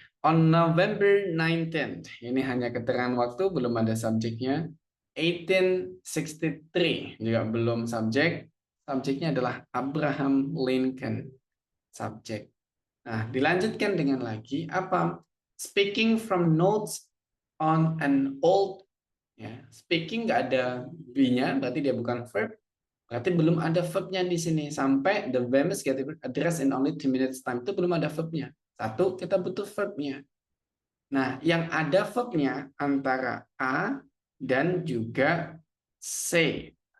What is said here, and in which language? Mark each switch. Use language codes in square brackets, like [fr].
[en] On November 19th, [id] ini hanya keterangan waktu, belum ada subjeknya. 1863, juga belum subjek. Subjeknya adalah Abraham Lincoln. Subjek. Nah, dilanjutkan dengan lagi apa? [en] Speaking from notes on an old. [id] Ya, speaking nggak ada be-nya, berarti dia bukan verb. Berarti belum ada verb-nya di sini. Sampai [en] the famous get address in only 2 minutes time. [id] Itu belum ada verb-nya. Satu, kita butuh verb-nya. Nah, yang ada verb-nya antara A dan juga C.